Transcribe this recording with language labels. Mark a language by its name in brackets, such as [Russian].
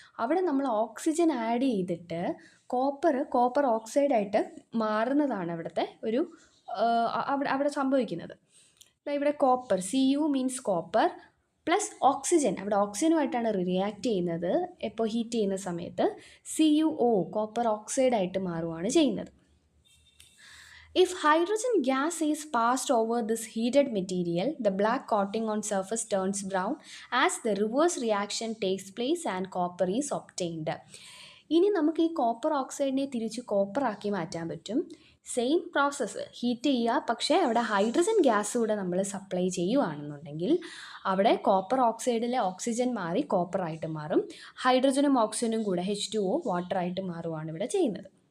[Malayalam] അവിടെ നമ്മൾ oxygen add ചെയ്തിട്ട് കോപ്പർ ഓക്സൈഡായിട്ട് മാറുന്നതാണ് അവിടുത്തെ ഒരു അവിടെ സംഭവിക്കുന്നത്. ഇവിടെ copper Cu means copper plus oxygen, അവിടെ ഓക്സിജനുമായിട്ടാണ് റിയാക്ട് ചെയ്യുന്നത്. ഇപ്പോൾ ഹീറ്റ് ചെയ്യുന്ന സമയത്ത് CuO കോപ്പർ ഓക്സൈഡായിട്ട് മാറുകയാണ് ചെയ്യുന്നത്. [English] If hydrogen gas is passed over this heated material, the black coating on surface turns brown as the reverse reaction takes place and copper is obtained. [Malayalam] ഇനി നമുക്ക് ഈ കോപ്പർ ഓക്സൈഡിനെ തിരിച്ച് കോപ്പറാക്കി മാറ്റാൻ പറ്റും. സെയിം പ്രോസസ്സ്, ഹീറ്റ് ചെയ്യുക, പക്ഷേ അവിടെ ഹൈഡ്രജൻ ഗ്യാസ് കൂടെ നമ്മൾ സപ്ലൈ ചെയ്യുകയാണെന്നുണ്ടെങ്കിൽ അവിടെ കോപ്പർ ഓക്സൈഡിലെ ഓക്സിജൻ മാറി കോപ്പറായിട്ട് മാറും. ഹൈഡ്രജനും ഓക്സിജനും കൂടെ H2O വാട്ടറായിട്ട് മാറുകയാണ് ഇവിടെ ചെയ്യുന്നത്.